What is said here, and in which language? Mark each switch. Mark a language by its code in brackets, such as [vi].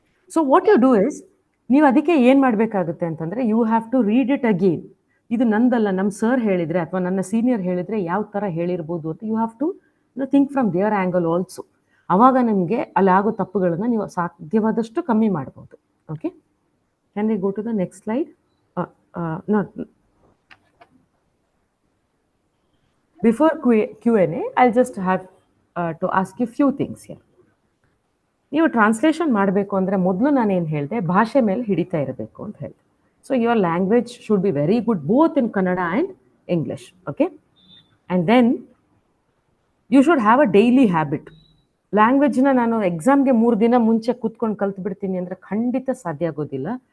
[en] So what you do is, [kn] ನೀವು ಅದಕ್ಕೆ ಏನು ಮಾಡಬೇಕಾಗುತ್ತೆ ಅಂತಂದರೆ, [en] You have to read it again. [kn] ಇದು ನಂದಲ್ಲ, ನಮ್ಮ ಸರ್ ಹೇಳಿದರೆ ಅಥವಾ ನನ್ನ ಸೀನಿಯರ್ ಹೇಳಿದರೆ ಯಾವ ಥರ ಹೇಳಿರ್ಬೋದು ಅಂತ [en] You have to think from their angle also. [kn] ಆವಾಗ ನಿಮಗೆ ಅಲ್ಲಿ ಆಗೋ ತಪ್ಪುಗಳನ್ನು ನೀವು ಸಾಧ್ಯವಾದಷ್ಟು ಕಮ್ಮಿ ಮಾಡ್ಬೋದು. [en] Okay, can we go to the next slide? Not before Q&A, I'll just have to ask you few things here. [kn] ನೀವು ಟ್ರಾನ್ಸ್ಲೇಷನ್ ಮಾಡಬೇಕು ಅಂದರೆ ಮೊದಲು ನಾನೇನು ಹೇಳಿದೆ, ಭಾಷೆ ಮೇಲೆ ಹಿಡಿತಾ ಇರಬೇಕು ಅಂತ ಹೇಳಿದೆ. [en] So your language should be very good both in Kannada and English. Okay, and then you should have a daily habit. [kn] ಲ್ಯಾಂಗ್ವೇಜ್ನ ನಾನು ಎಕ್ಸಾಮ್ಗೆ 3 ದಿನ ಮುಂಚೆ ಕೂತ್ಕೊಂಡು ಕಲ್ತ್ಬಿಡ್ತೀನಿ ಅಂದರೆ ಖಂಡಿತ ಸಾಧ್ಯ ಆಗೋದಿಲ್ಲ.